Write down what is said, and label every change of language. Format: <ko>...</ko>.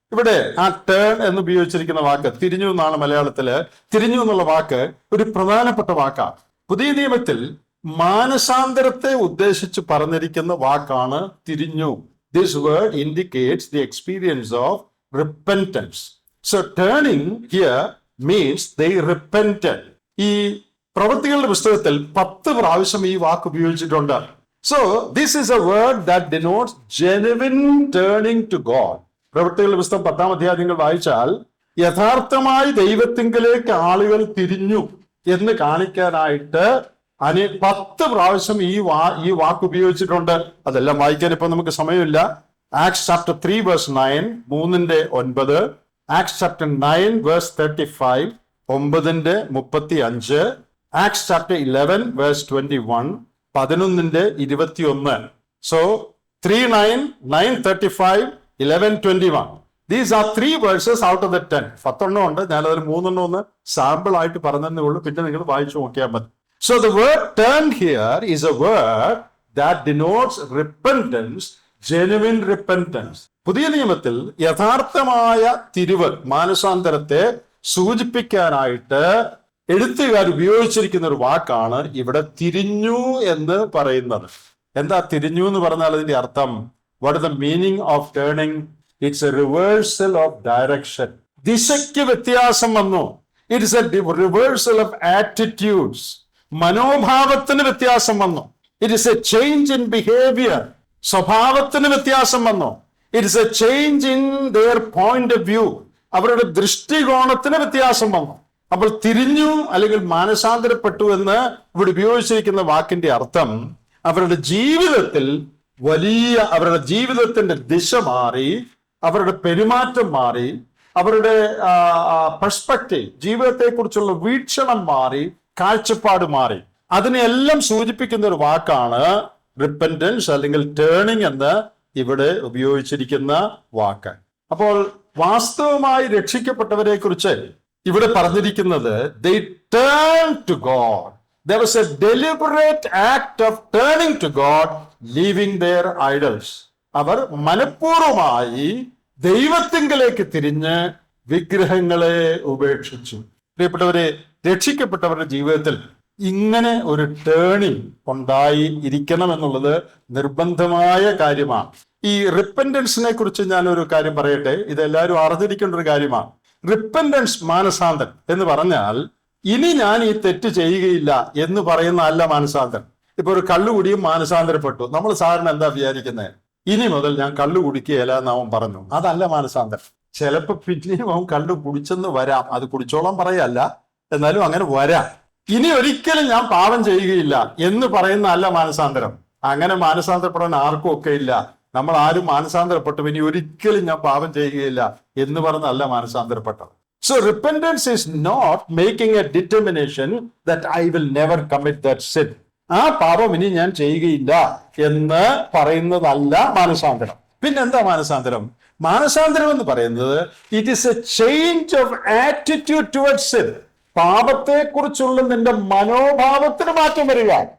<ml>ഇവിടെ ആ ടേൺ എന്ന് ഉപയോഗിച്ചിരിക്കുന്ന വാക്ക് തിരിഞ്ഞു എന്നാണ് മലയാളത്തില്. തിരിഞ്ഞു എന്നുള്ള വാക്ക് ഒരു പ്രധാനപ്പെട്ട വാക്കാണ്. പുതിയ നിയമത്തിൽ മാനസാന്തരത്തെ ഉദ്ദേശിച്ച് പറഞ്ഞിരിക്കുന്ന വാക്കാണ് തിരിഞ്ഞു.</ml> <en>This word indicates the experience of repentance. So turning here means they repented.</en> <ml>ഈ പ്രവൃത്തികളുടെ പുസ്തകത്തിൽ 10 പ്രാവശ്യം ഈ വാക്ക് ഉപയോഗിച്ചിട്ടുണ്ട്.</ml> <en>So this is a word that denotes genuine turning to God.</en> <ml>പ്രവൃത്തികളുടെ പുസ്തകം 10-ാം അധ്യായം നിങ്ങൾ വായിച്ചാൽ യഥാർത്ഥമായി ദൈവത്തിങ്കലേക്ക് ആളുകൾ തിരിഞ്ഞു എന്ന് കാണിക്കാനായിട്ട് 10 പ്രാവശ്യം ഈ വാക്ക് ഉപയോഗിച്ചിട്ടുണ്ട്. അതെല്ലാം വായിക്കാൻ ഇപ്പൊ നമുക്ക് സമയമില്ല.</ml> <en>Acts chapter 3 verse 9, 3:9. Acts chapter 9 verse 35, 9:35. Acts chapter 11 verse 21, 11:21. So 3:9, 9:35, 11:21. These are 3 verses out of the 10.</en> <ml>10 ഉണ്ട്. ഞാനതിൽ 3 ഒന്ന് സാമ്പിൾ ആയിട്ട് പറഞ്ഞതേ ഉള്ളൂ. പിന്നെ നിങ്ങൾ വായിച്ചു നോക്കിയാൽ മതി.</ml> <en>So the word turn here is a word that denotes repentance, genuine repentance.</en> <ml>പുതിയ നിയമത്തിൽ യഥാർത്ഥമായ തിരിവ്, മാനസാന്തരത്തെ സൂചിപ്പിക്കാനായിട്ട് എഴുത്തുകാർ ഉപയോഗിച്ചിരിക്കുന്ന ഒരു വാക്കാണ് ഇവിടെ തിരിഞ്ഞു എന്ന് പറയുന്നത്. എന്താ തിരിഞ്ഞു എന്ന് പറഞ്ഞാൽ അതിന്റെ അർത്ഥം?</ml> <en>What is the meaning of turning? It's a reversal of direction.</en> <ml>ദിശയ്ക്ക് വ്യത്യാസം വന്നു.</ml> <en>It is a reversal of attitudes.</en> <ml>മനോഭാവത്തിന് വ്യത്യാസം വന്നു.</ml> <en>It is a change in behavior.</en> <ml>സ്വഭാവത്തിന് വ്യത്യാസം വന്നു.</ml> <en>It is a change in their point of view.</en> <ml>അവരുടെ ദൃഷ്ടികോണത്തിന് വ്യത്യാസം വന്നു. അപ്പോൾ തിരിഞ്ഞു അല്ലെങ്കിൽ മാനസാന്തരപ്പെട്ടു എന്ന് ഇവിടെ ഉപയോഗിച്ചിരിക്കുന്ന വാക്കിന്റെ അർത്ഥം അവരുടെ ജീവിതത്തിൽ അവരുടെ ജീവിതത്തിന്റെ ദിശ മാറി, അവരുടെ പെരുമാറ്റം മാറി, അവരുടെ പെർസ്പെക്റ്റീവ്, ജീവിതത്തെക്കുറിച്ചുള്ള വീക്ഷണം മാറി, കാഴ്ചപ്പാട് മാറി. അതിനെല്ലാം സൂചിപ്പിക്കുന്ന ഒരു വാക്കാണ് റിപ്പന്റൻസ് അല്ലെങ്കിൽ ടേണിംഗ് എന്ന് ഇവിടെ ഉപയോഗിച്ചിരിക്കുന്ന വാക്ക്. അപ്പോൾ വാസ്തവമായി രക്ഷിക്കപ്പെട്ടവരെ കുറിച്ച് ഇവിടെ പറഞ്ഞിരിക്കുന്നത്</ml> <en>they turned to God. There was a deliberate act of turning to God, leaving their idols.</en> <ml>അവർ മനഃപൂർവമായി ദൈവത്തിങ്കലേക്ക് തിരിഞ്ഞ് വിഗ്രഹങ്ങളെ ഉപേക്ഷിച്ചു. പ്രിയപ്പെട്ടവരെ, രക്ഷിക്കപ്പെട്ടവരുടെ ജീവിതത്തിൽ ഇങ്ങനെ ഒരു ടേണിംഗ് ഉണ്ടായി ഇരിക്കണം എന്നുള്ളത് നിർബന്ധമായ കാര്യമാണ്. ഈ റിപ്പന്റൻസിനെ കുറിച്ച് ഞാൻ ഒരു കാര്യം പറയട്ടെ. ഇതെല്ലാവരും അറിഞ്ഞിരിക്കേണ്ട ഒരു കാര്യമാണ്. റിപ്പന്റൻസ്, മാനസാന്തരം എന്ന് പറഞ്ഞാൽ ഇനി ഞാൻ ഈ തെറ്റ് ചെയ്യുകയില്ല എന്ന് പറയുന്ന അല്ല മാനസാന്തരം. ഇപ്പൊ ഒരു കള്ളുകുടിയും മാനസാന്തരപ്പെട്ടു. നമ്മൾ സാധാരണ എന്താ വിചാരിക്കുന്നത്? ഇനി മുതൽ ഞാൻ കള്ളു കുടിക്കുകയില്ല എന്ന് അവൻ പറഞ്ഞു. അതല്ല മാനസാന്തരം. ചിലപ്പോ പിന്നെയും അവൻ കള്ളു കുടിച്ചെന്ന് വരാം. അത് കുടിച്ചോളം പറയല്ല, എന്നാലും അങ്ങനെ വരാം. ഇനി ഒരിക്കലും ഞാൻ പാപം ചെയ്യുകയില്ല എന്ന് പറയുന്ന അല്ല മാനസാന്തരം. അങ്ങനെ മാനസാന്തരപ്പെടാൻ ആർക്കും ഒക്കെ ഇല്ല. നമ്മൾ ആരും മാനസാന്തരപ്പെട്ടു ഇനി ഒരിക്കലും ഞാൻ പാപം ചെയ്യുകയില്ല എന്ന് പറഞ്ഞല്ല മാനസാന്തരപ്പെട്ടത്.</ml> <en>So repentance is not making a determination that I will never commit that sin.</en> <ml>ആ പാപം ഇനി ഞാൻ ചെയ്യുകയില്ല എന്ന് പറയുന്നതല്ല മാനസാന്തരം. പിന്നെന്താ മാനസാന്തരം? മാനസാന്തരം എന്ന് പറയുന്നത്</ml> <en>It is a change of attitude towards sin.</en> <ml>പാപത്തെ കുറിച്ചുള്ള നിന്റെ മനോഭാവത്തിന് മാറ്റം വരിക.</ml>